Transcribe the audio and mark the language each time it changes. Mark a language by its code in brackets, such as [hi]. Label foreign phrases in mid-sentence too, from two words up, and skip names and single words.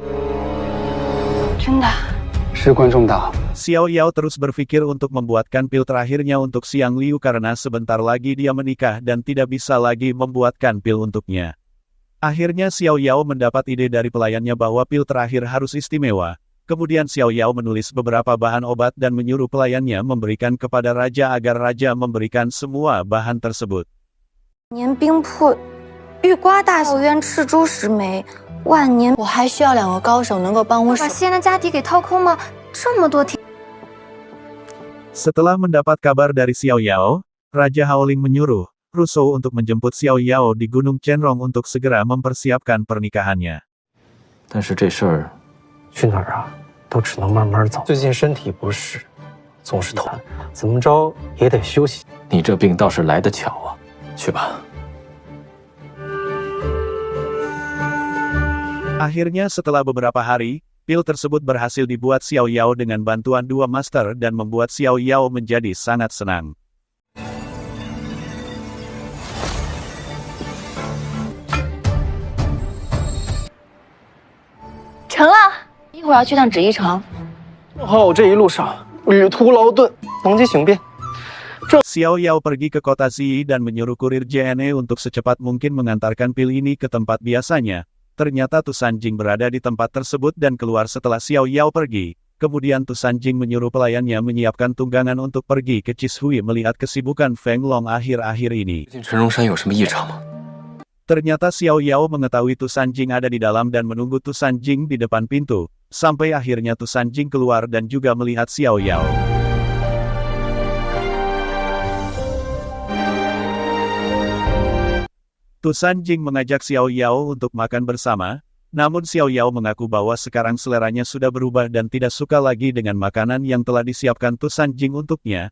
[id] Xiao Yao terus berpikir untuk membuatkan pil terakhirnya untuk Xiang Liu karena sebentar lagi dia menikah dan tidak bisa lagi membuatkan pil untuknya. Akhirnya Xiao Yao mendapat ide dari pelayannya bahwa pil terakhir harus istimewa. Kemudian Xiao Yao menulis beberapa bahan obat dan menyuruh pelayannya memberikan kepada raja agar raja memberikan semua bahan tersebut. [zh] 年冰铺玉瓜大小渊赤珠10枚，万年我还需要2个高手能够帮我把西安的家底给掏空吗？这么多天。 [id] Setelah mendapat kabar dari Xiao Yao, Raja Haoling menyuruh Rusou untuk menjemput Xiao Yao di Gunung Chenrong untuk segera mempersiapkan pernikahannya. [zh] 但是这事儿去哪儿啊？都只能慢慢走。最近身体不适，总是头疼，怎么着也得休息。你这病倒是来得巧啊，去吧。 [id] Akhirnya setelah beberapa hari, pil tersebut berhasil dibuat Xiao Yao dengan bantuan 2 master dan membuat Xiao Yao menjadi sangat senang. [zh] 成了，一会儿要去趟纸衣城。正好我这一路上旅途劳顿，能机行变。 [id] Xiao Yao pergi ke kota Ziyi dan menyuruh kurir JNE untuk secepat mungkin mengantarkan pil ini ke tempat biasanya. Ternyata Tu Sanjing berada di tempat tersebut dan keluar setelah Xiao Yao pergi. Kemudian Tu Sanjing menyuruh pelayannya menyiapkan tunggangan untuk pergi ke Cishui melihat kesibukan Feng Long akhir-akhir ini. [zh] 最近陈荣山有什么异常吗？ [id] Ternyata Xiao Yao mengetahui Tu Sanjing ada di dalam dan menunggu Tu Sanjing di depan pintu. Sampai akhirnya Tu Sanjing keluar dan juga melihat Xiao Yao. Tu Sanjing mengajak Xiao Yao untuk makan bersama, namun Xiao Yao mengaku bahwa sekarang seleranya sudah berubah dan tidak suka lagi dengan makanan yang telah disiapkan Tu Sanjing untuknya.